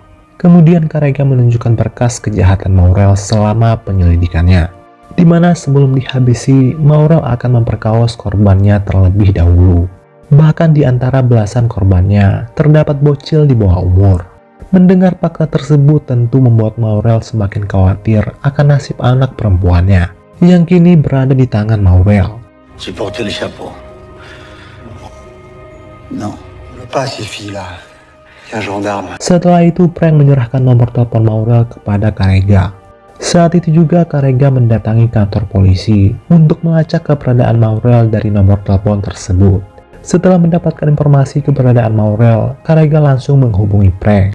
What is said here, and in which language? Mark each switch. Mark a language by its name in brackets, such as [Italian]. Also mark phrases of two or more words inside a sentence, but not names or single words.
[Indonesian] Kemudian Karega menunjukkan berkas kejahatan Maurel selama penyelidikannya, di mana sebelum dihabisi, Maurel akan memperkaos korbannya terlebih dahulu. Bahkan di antara belasan korbannya, terdapat bocil di bawah umur. Mendengar fakta tersebut tentu membuat Maurel semakin khawatir akan nasib anak perempuannya, yang kini berada di tangan Maurel. [French] J'ai porté le chapeau. Non, pas ces filles-là. Un gendarme. [Indonesian] Setelah itu, Frank menyerahkan nomor telepon Maurel kepada Karega. Saat itu juga Karega mendatangi kantor polisi untuk melacak keberadaan Maurel dari nomor telepon tersebut. Setelah mendapatkan informasi keberadaan Maurel, Karega langsung menghubungi Frank.